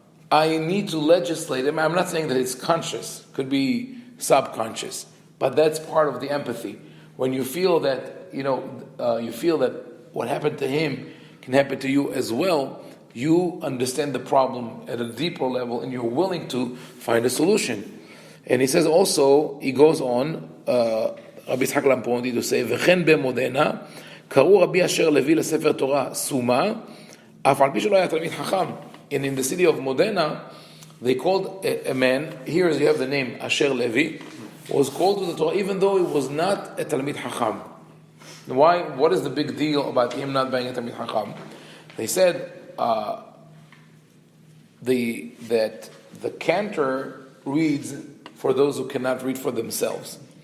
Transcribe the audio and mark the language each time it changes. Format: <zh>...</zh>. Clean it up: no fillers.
<en>I need to legislate. I'm not saying that it's conscious, could be subconscious, but that's part of the empathy. When you feel that, you feel that what happened to him can happen to you as well, you understand the problem at a deeper level and you're willing to find a solution. And he says also, he goes on, Rabbi Yitzhak Lampondi to say,</en> <he>וכן במודנה, קראו רבי אשר לוי לספר תורה סומה, אף על פי שלא היה תלמיד חכם.</he> <en>And in the city of Modena, they called a man, here you have the name Asher Levi, was called to the Torah even though he was not a Talmid Chacham. Why? What is the big deal about him not being a Talmid Chacham? They said that the cantor reads for those who cannot read for themselves.</en>